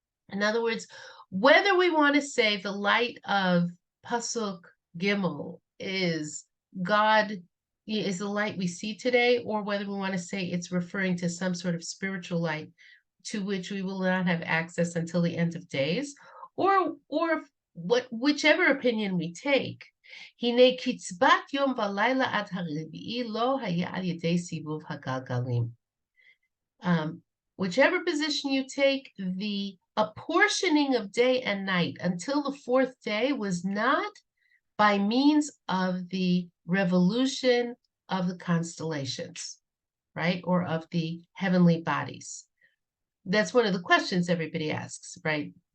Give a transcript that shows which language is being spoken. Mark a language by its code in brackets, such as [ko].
[en] In other words, whether we want to say the light of Pasuk Gimel is God, is the light we see today, or whether we want to say it's referring to some sort of spiritual light to which we will not have access until the end of days, or whichever opinion we take, [he] הנה קצבת יום ולילה עד הרביעי לא היה על ידי סיבוב הגלגלים. [en] Whichever position you take, the apportioning of day and night until the fourth day was not by means of the revolution of the constellations, right? Or of the heavenly bodies. That's one of the questions everybody asks, right?